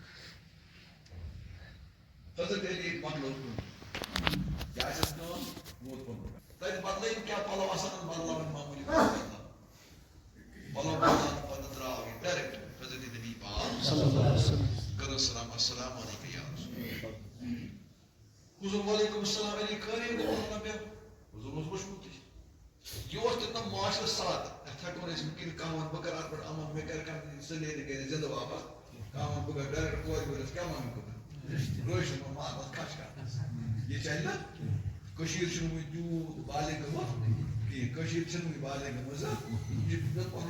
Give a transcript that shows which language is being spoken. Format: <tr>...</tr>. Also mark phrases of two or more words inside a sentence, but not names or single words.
<ks>حضرت علی مۄکلوو کٲم کیٛاہ آسٮ۪س کٲم ووت پوٚتُس تَتہِ بدلٲیِم کیٛاہ پَلو آسان بدلاوٕنۍ معموٗلی پَلو بدلاوان پَتہٕ درٛاو یہِ ڈایریکٹ حضرت نبی پاک کٔرٕن سلام</ks> <ar>السلام علیکُم یا رسول</ar> <ks>حضور</ks> <ar>وعلیکُم السلام</ar> <ks>علی خٲرٕے دوٚپُن نہ مےٚ حضور اوس وٕچھمُتٕے یہِ اوس تِمن معاشرس ساتھ یَتھ ہٮ۪کو نہٕ أسۍ وٕنکٮ۪ن کانٛہہ وَنہِ بہٕ کَرٕ اَتھ پٮ۪ٹھ عمل مےٚ کَرِ کانٛہہ سُہ نیرِ گرِ زِندٕ واپس کانٛہہ وَنہِ بہٕ کَرٕ ڈایریکٹ کورِ وٲلِس کیٛاہ وَنہٕ خۄدا رٲچھِن ماتَس کھَش کَرنَس یہِ چَلہِ نہ کٔشیٖر چھُنہٕ وٕنہِ تیوٗت بالغ گٔمٕژ کِہیٖنۍ کٔشیٖر چھِنہٕ وٕنہِ بالغ گٔمٕژ یہِ چھِ پَنُن</ks>